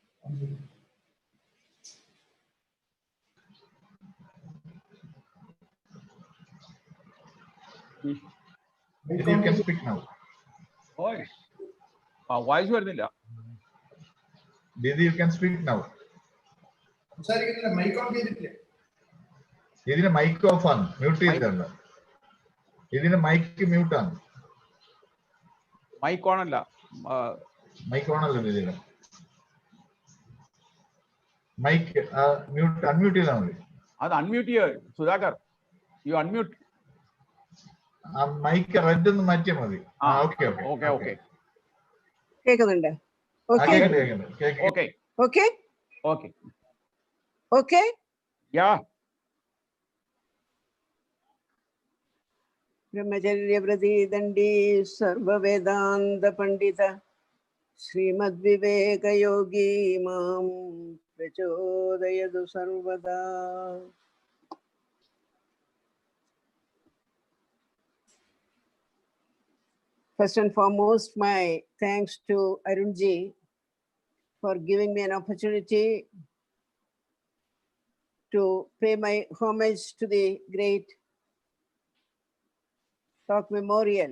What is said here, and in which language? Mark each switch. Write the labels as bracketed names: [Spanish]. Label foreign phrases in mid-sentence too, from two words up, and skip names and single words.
[English] Didi, you can speak now. [Malayalam] Voice. Voice വരുന്നില്ല. [English] Didi, you can speak now. [Malayalam] ഇതിന് [English] mic off [Malayalam] ആണ്, മ്യൂട്ട് ചെയ്തിട്ടുണ്ട്. ഇതിന് [English] mic mute [Malayalam] ആണ്. [English] mic on [Malayalam] അല്ല. [English] mic on [Malayalam] അല്ല ഇതിന്. [English] mic mute unmute [Malayalam] ചെയ്താൽ മതി. അത് അൺമ്യൂട്ട് ചെയ്യ സുധാകർ. [English] you unmute. [Malayalam] ആ [English] mic red [Malayalam] ഒന്ന് മാറ്റിയാൽ മതി. [English] okay okay okay okay. [Malayalam] കേൾക്കുന്നുണ്ട്. ഓക്കെ ഓക്കെ ഓക്കെ ഓക്കെ ഓക്കെ. യാ. [Sanskrit] ब्रह्मचर्यव्रती दंडी सर्ववेदांत पंडित श्रीमद्विवेक योगी मां प्रचोदयतु सर्वदा. [English] First and foremost, my thanks to Arunji for giving me an opportunity to pay my homage to the great Rock Memorial.